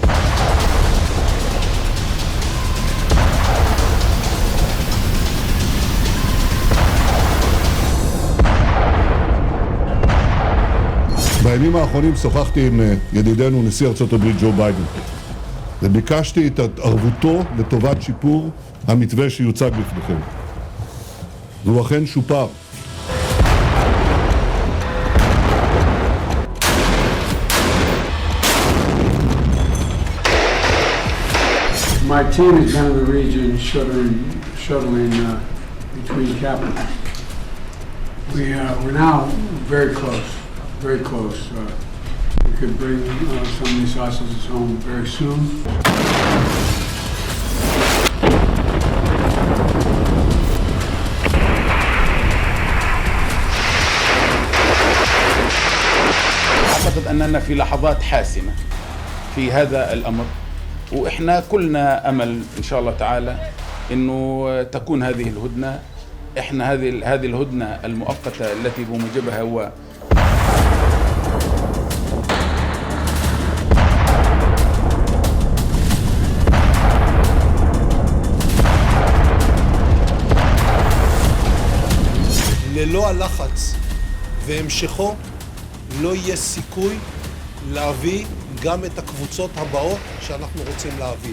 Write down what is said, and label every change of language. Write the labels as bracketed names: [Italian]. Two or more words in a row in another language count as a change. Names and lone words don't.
[Hebrew] בימים האחרונים שוחחתי עם ידידנו נשיא ארצות הברית ג'ו ביידן וביקשתי את התערבותו לטובת שיפור המתווה שיוצג בפניכם. והוא אכן שופר. [English] My team has been in the region shuttling between capitals. We're now very close. We could bring some of these hostages home very soon. [Arabic] أعتقد أننا في لحظات حاسمة في هذا الأمر، وإحنا كلنا أمل إن شاء الله تعالى إنه تكون هذه الهدنة. إحنا هذه الهدنة المؤقتة التي بموجبها هو [Hebrew] ללא הלחץ והמשכו לא יהיה סיכוי להביא גם את הקבוצות הבאות שאנחנו רוצים להביא.